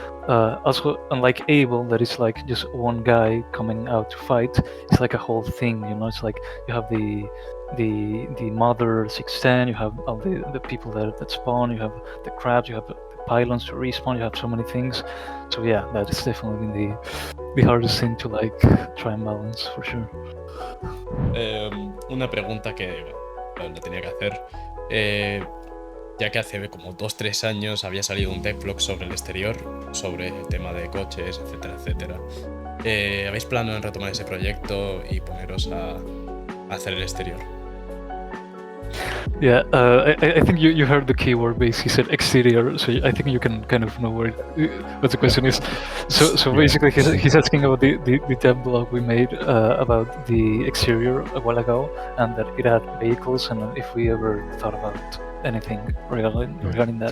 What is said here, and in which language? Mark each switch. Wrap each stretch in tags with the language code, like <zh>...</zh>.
<en>Also, unlike Able, that is like just one guy coming out to fight, it's like a whole thing, you know. It's like you have the mother 610, you have all the people that spawn, you have the crabs, you have the pylons to respawn, you have so many things. So yeah, that is definitely been the hardest thing to like try and balance for sure.</en> <es>Una pregunta que la tenía que hacer, ya que hace como 2-3 años había salido un devlog sobre el exterior, sobre el tema de coches, etcétera. ¿Habéis planeado en retomar ese proyecto y poneros a hacer el exterior?</es> <en>Yeah, I think you heard the keyword base. He said exterior, so I think you can kind of know what the question is. So basically, he's asking about the dev blog we made about the exterior a while ago, and that it had vehicles, and if we ever thought about anything regarding that.</en>